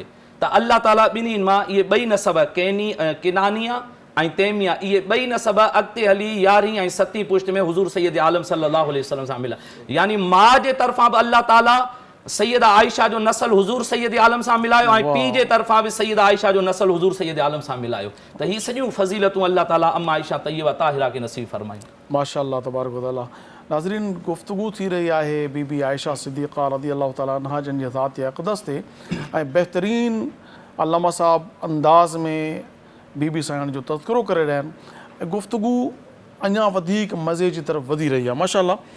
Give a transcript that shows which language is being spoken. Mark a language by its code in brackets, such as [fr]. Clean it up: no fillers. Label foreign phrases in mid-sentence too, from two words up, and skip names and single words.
[sd] त अल्लाह ताला ॿिन्हिनि मां इहे ॿई नसब किनानिया ऐं तैमिया इहे ॿई नसब अॻिते हली 11हीं ऐं 7हीं पुश्त में हुज़ूर सैयद आलम [ar] صلى الله عليه وسلم [sd] सां मिला। यानी माउ जे तरफ़ां बि अल्लाह ताला सैयदा आयशा जो नसल हुज़ूर सैयद आलम सां मिलायो ऐं पीउ जे तरफ़ां बि सैयदा आयशा जो नसल हुज़ूर सैयद आलम सां मिलायो। त हीअ सॼियूं फज़ीलतूं अल्लाह ताला अम्मा आयशा तय्यबा ताहिरा खे नसीब फरमाई। [ar] ما شاء الله تبارك وتعالى. [sd] नाज़रीन, गुफ्तगू थी रही आहे बीबी आयशा सिद्दीक़ा [ar] رضي الله تعالى عنها [sd] जन जे ज़ात अक़दस ते ऐं बहितरीन अल्लामा साहब अंदाज़ में बीबी साईं जो तज़किरो करे रहिया आहिनि ऐं गुफ्तगू अञा वधीक मज़े जी तरफ़ वधी रही आहे माशाअल्लाह।